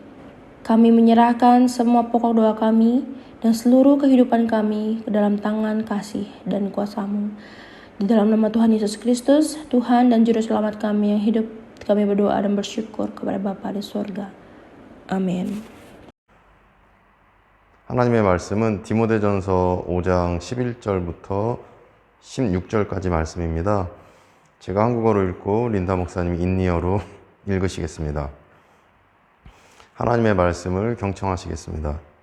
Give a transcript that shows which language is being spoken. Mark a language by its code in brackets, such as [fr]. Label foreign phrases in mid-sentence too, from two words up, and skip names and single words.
[id] Kami menyerahkan semua pokok doa kami dan seluruh kehidupan kami ke dalam tangan kasih dan kuasa-Mu. Di dalam nama Tuhan Yesus Kristus, Tuhan dan Juru Selamat kami yang hidup, kami berdoa dan bersyukur kepada Bapa di surga. Amin. [ko] 하나님의 말씀은 디모데전서 5장 11절부터 16절까지 말씀입니다. 제가 한국어로 읽고 린다 목사님이 인니어로 읽으시겠습니다. 하나님의 말씀을 경청하시겠습니다.